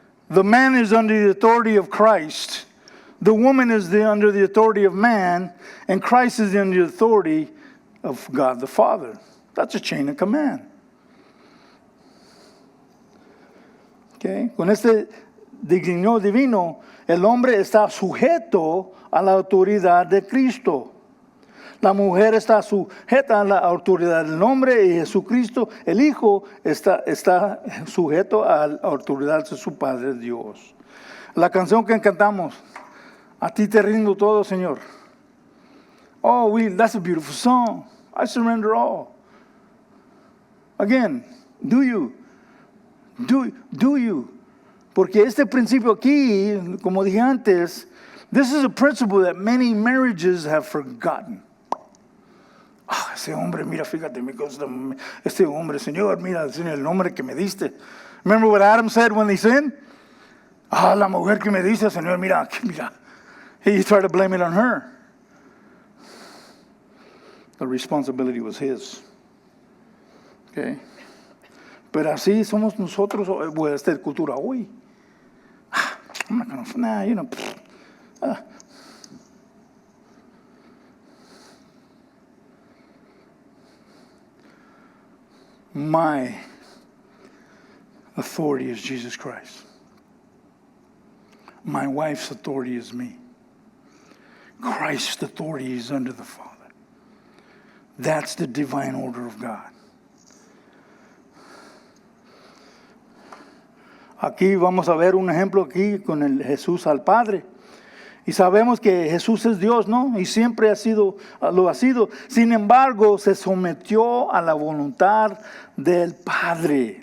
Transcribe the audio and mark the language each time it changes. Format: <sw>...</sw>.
<en>The man is under the authority of Christ, the woman is under the authority of man, and Christ is under the authority of God the Father. That's a chain of command. Okay?</en> <es>Con este designio divino, el hombre está sujeto a la autoridad de Cristo. La mujer está sujeta a la autoridad del hombre, y Jesucristo, el Hijo, está sujeto a la autoridad de su Padre Dios. La canción que cantamos, a ti te rindo todo, Señor.</es> <en>Oh, that's a beautiful song. I surrender all. Again, do you? Do you?</en> <es>Porque este principio aquí, como dije antes,</es> <en>this is a principle that many marriages have forgotten.</en> <es>Ese hombre, mira, fíjate, este hombre, Señor, mira, el nombre que me diste.</es> <en>Remember what Adam said when he sinned?</en> <es>La mujer que me diste, Señor, mira.</es> <en>He tried to blame it on her. The responsibility was his. Okay?</en> <es>Pero así somos nosotros, esta cultura hoy.</es> <en>I'm not going to, nah, you know. My authority is Jesus Christ. My wife's authority is me. Christ's authority is under the Father. That's the divine order of God.</en> <es>Aquí vamos a ver un ejemplo aquí con el Jesús al Padre. Y sabemos que Jesús es Dios, ¿no? Y siempre lo ha sido. Sin embargo, se sometió a la voluntad del Padre.</es>